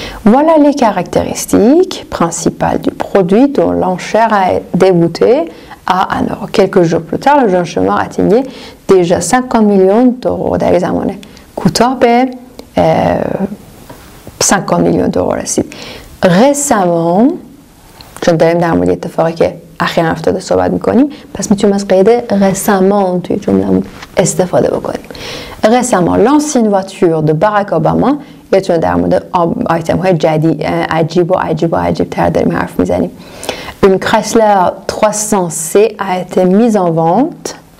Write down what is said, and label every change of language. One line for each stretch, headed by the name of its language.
French: Voilà les caractéristiques principales du produit dont l'enchère a débuté à 1 €. Quelques jours plus tard, le jeune chômeur atteignait déjà 50 millions d'euros.
Persian: در زمان کوتاه به 50 میلیون دلار رسید. récemment چون داریم در مورد اتفاقی که اخیراً افتاده صحبت میکنیم پس میتونیم از قید récemment توی جمله‌مون استفاده بکنیم.
French: récemment l'ancienne voiture de Barack Obama
Persian: یادتونه در مورد آیتم های عجیب و عجیب تر داریم حرف میزنیم.
French: Une Chrysler 300C a été mise en vente.